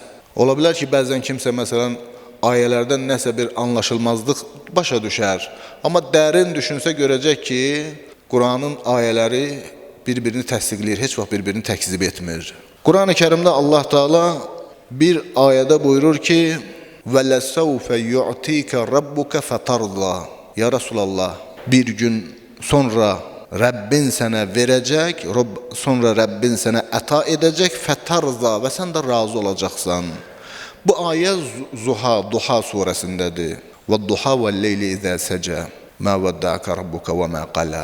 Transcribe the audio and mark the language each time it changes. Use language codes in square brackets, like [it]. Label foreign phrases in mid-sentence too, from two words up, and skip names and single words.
[az] Ola bilər ki, bəzən kimsə, məsələn, ayələrdən nəsə bir anlaşılmazlıq başa düşər. Amma dərin düşünsə görəcək ki, Quranın ayələri bir-birini təsdiqləyir, heç vaxt bir-birini təkzib etmir. Quran-ı Kərimdə Allah Teala bir ayədə buyurur ki, [ar] وَلَسَوْفَ يُعْتِيكَ رَبُّكَ فَتَرْضَى يا رسول الله, [az] bir gün sonra Rəbbin sənə verəcək, sonra Rəbbin sənə əta edəcək, fətarza və sən də razı olacaqsan. Bu ayə Zuha, Duha surəsindədir. [ar] والضحى والليل إذا سجى ما ودعك ربك وما قلى.